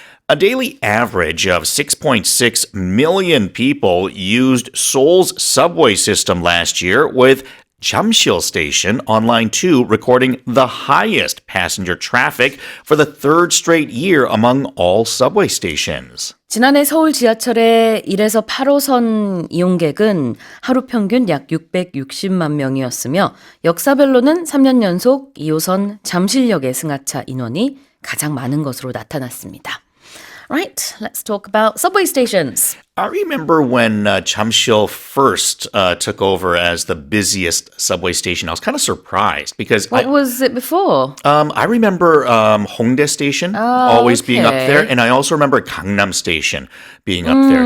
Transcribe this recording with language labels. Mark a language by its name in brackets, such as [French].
[English] A daily average of 6.6 million people used Seoul's subway system last year, with Jamsil Station on line 2 recording the highest passenger traffic for the third straight year among all subway stations. [Korean] 지난해 서울 지하철의 1에서 8호선 이용객은 하루 평균 약 660만 명이었으며 역사별로는 3년 연속 2호선 잠실역의 승하차 인원이 가장 많은 것으로 나타났습니다. [English] Right, let's talk about subway stations. I remember when Jamsil first took over as the busiest subway station. I was kind of surprised because What was it before? I remember Hongdae Station always being up there, and I also remember Gangnam Station being up there.